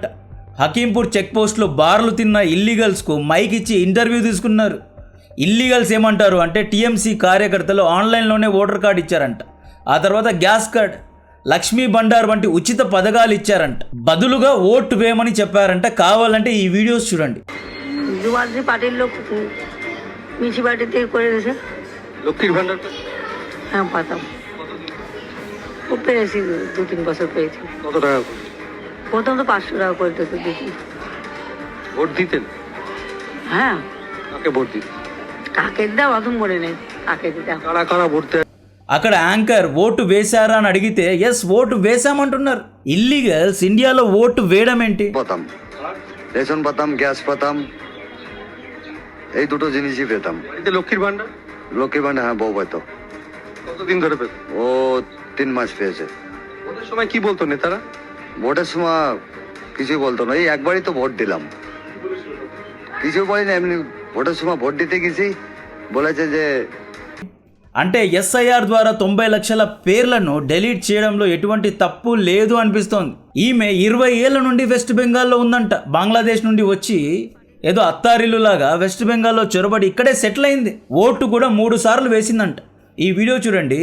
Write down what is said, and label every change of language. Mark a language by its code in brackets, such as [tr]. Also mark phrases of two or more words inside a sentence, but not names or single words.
[te] హకీంపూర్ [en] check post [te] బార్లు తిన్న ఇల్లీగల్స్కు మైక్ ఇచ్చి ఇంటర్వ్యూ తీసుకున్నారు. ఇల్లీగల్స్ ఏమంటారు అంటే టీఎంసీ కార్యకర్తలు ఆన్లైన్లోనే [en] voter card [te] ఇచ్చారంట. ఆ తర్వాత [en] gas card, [te] లక్ష్మీ బండార్ వంటి ఉచిత పథకాలు ఇచ్చారంట. బదులుగా ఓటు వేయమని చెప్పారంట. కావాలంటే ఈ వీడియోస్ చూడండి. [bn] যুবরাজ্যে পার্টির লোক মিউনিসিপালিটিতে করে দিয়েছে। লক্ষ্মীর ভান্ডারটা হ্যাঁ পাতাম, ও পেয়েছি 2-3 বছর পেয়েছি। কত টাকা করে? প্রথম তো 500 টাকা করে দিত দিদি। ভোট দিতেন? হ্যাঁ, কাকে ভোট দিতেন? কাকে দাও অত মনে নেই, কাকে দিতাম। কারা কারা ভোট দেয়? [te] అక్కడ యాంకర్ ఓటు వేశారా అని అడిగితే ఎస్ ఓటు వేశామంటున్నారు. ఇల్లీగల్స్ ఇండియాలో ఓటు వేయడం ఏంటి? [bn] পেতাম, রেশন পেতাম, গ্যাস পেতাম, এই দুটো জিনিসই পেতাম। বাড়িতে লক্ষ্মীর ভান্ডার? লক্ষ্মী ভান্ডার হ্যাঁ বউ পেত, কতদিন ধরে পেত? ও 3 মাস পেয়েছে। ভোটের সময় কি বলতো নেতারা? ভোটের সময় কিছুই বলতো না, এই একবারই তো ভোট দিলাম, কিছু বলি না, এমনি ভোটের সময় ভোট দিতে গেছি, বলেছে যে [te] అంటే ఎస్ఐఆర్ ద్వారా 90 లక్షల పేర్లను డిలీట్ చేయడంలో ఎటువంటి తప్పు లేదు అనిపిస్తోంది. ఈమె 20 ఏళ్ల నుండి వెస్ట్ బెంగాల్లో ఉందంట. బంగ్లాదేశ్ నుండి వచ్చి ఏదో అత్తారిల్లులాగా వెస్ట్ బెంగాల్లో చొరబడి ఇక్కడే సెటిల్ అయింది. ఓటు కూడా 3 సార్లు వేసిందంట. ఈ వీడియో చూడండి.